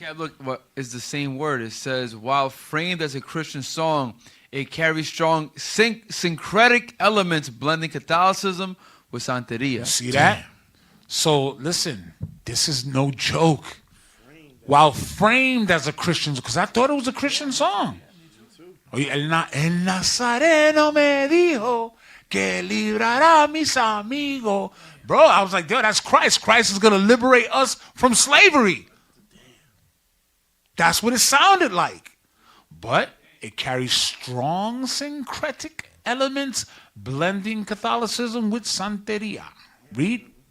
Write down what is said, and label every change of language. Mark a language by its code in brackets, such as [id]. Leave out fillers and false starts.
[en] Yeah, look, what is the same word? It says, while framed as a Christian song, it carries strong syncretic elements blending Catholicism with Santeria. See that? So listen, this is no joke. While framed as a Christian, because I thought it was a Christian song. [es] El Nazareno me dijo que librará mis amigos. [en] Bro, I was like, dude, that's Christ. Christ is going to liberate us from slavery. That's what it sounded like. But it carries strong syncretic elements blending Catholicism with Santeria. Read.